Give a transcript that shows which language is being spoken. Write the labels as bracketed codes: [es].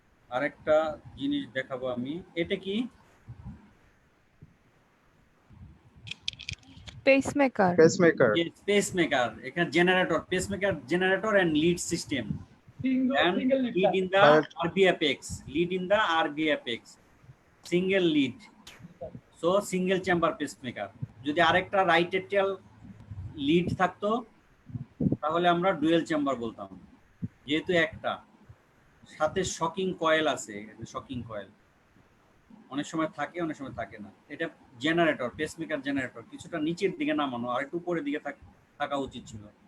[bn] আরেকটা জিনিস দেখাবো আমি, এটা কি? [en] Pacemaker. Pacemaker. Pacemaker. [bn] এখানে [en] Generator, pacemaker generator and lead system and single lead in the Right. RB apex, lead in the RB apex, single lead, so single chamber pacemaker. [bn] যদি আরেকটা right atrial lead থাকতো তাহলে আমরা dual chamber বলতাম, যেহেতু একটা সাথে শকিং কয়েল আছে। শকিং কয়েল অনেক সময় থাকে, অনেক সময় থাকে না। এটা জেনারেটর, পেসমেকার জেনারেটর, কিছুটা নিচের দিকে নামানো, আর একটু উপরের দিকে থাকা উচিত ছিল।